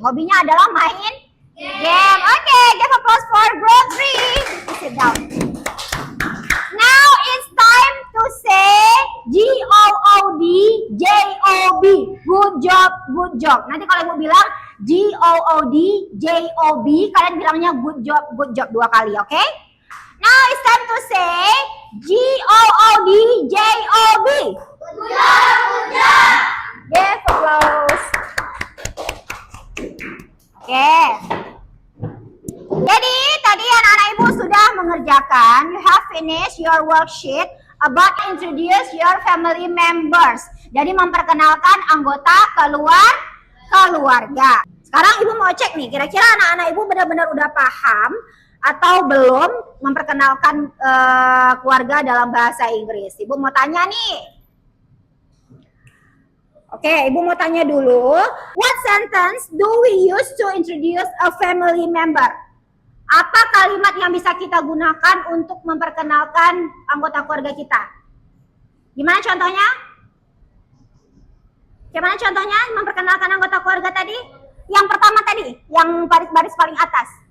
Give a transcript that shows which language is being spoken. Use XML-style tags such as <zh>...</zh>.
<id>Hobinya adalah main game.</id> <en>Okay, give applause for group 3. Sit down. Now it's time to say G-O-O-D, J-O-B. Good job, good job. Nanti kalau ibu bilang G-O-O-D, J-O-B, kalian bilangnya good job 2 kali, oke? Okay? Now it's time to say G-O-O-D, J-O-B. Good job. Give applause.</en> <id>Oke. Jadi tadi anak-anak ibu sudah mengerjakan.</id> <en>You have finished your worksheet about introduce your family members.</en> <id>Jadi memperkenalkan anggota keluarga. Sekarang ibu mau cek nih, kira-kira anak-anak ibu benar-benar udah paham atau belum memperkenalkan keluarga dalam bahasa Inggris. Ibu mau tanya nih. Oke, ibu mau tanya dulu.</id> <en>What sentence do we use to introduce a family member?</en> <id>Apa kalimat yang bisa kita gunakan untuk memperkenalkan anggota keluarga kita? Gimana contohnya? Gimana contohnya memperkenalkan anggota keluarga tadi? Yang pertama tadi, yang baris paling atas.</id>